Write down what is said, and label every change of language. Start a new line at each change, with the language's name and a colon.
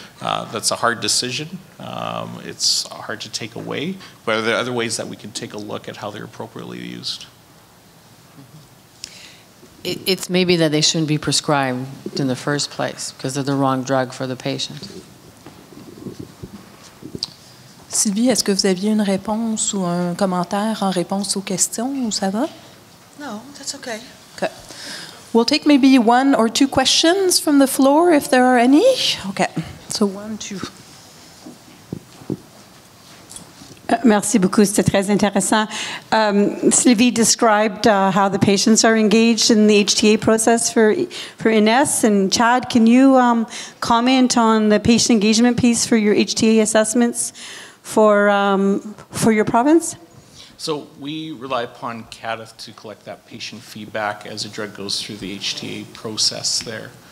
English: That's a hard decision. It's hard to take away, but are there other ways that we can take a look at how they're appropriately used? It's maybe that they shouldn't be prescribed in the first place because they're the wrong drug for the patient.
French: Sylvie, est-ce que vous aviez une réponse ou un commentaire en réponse aux questions ou ça va?
English: No, that's okay. Okay. We'll take maybe one or two questions from the floor if there are any. Okay. So 1, 2.
French: Merci beaucoup, c'était très intéressant.
English: Sylvie described how the patients are engaged in the HTA process for INES. And Chad, can you comment on the patient engagement piece for your HTA assessments for your province? So we rely upon CADA to collect that patient feedback as a drug goes through the HTA process there.